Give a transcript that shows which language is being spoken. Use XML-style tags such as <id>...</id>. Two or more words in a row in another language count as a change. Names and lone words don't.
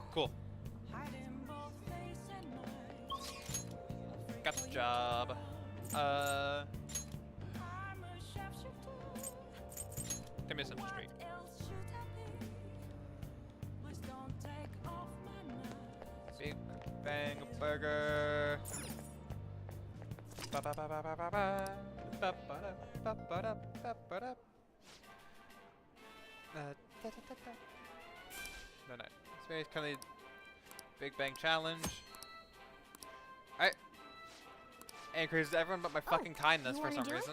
<en>Cool. Got the job. Timison Street. Big Bang Burger. Ba ba ba ba ba ba ba. No, no. Space currently Big Bang Challenge. Alright. It increases everyone but my fucking kindness for some reason.</en>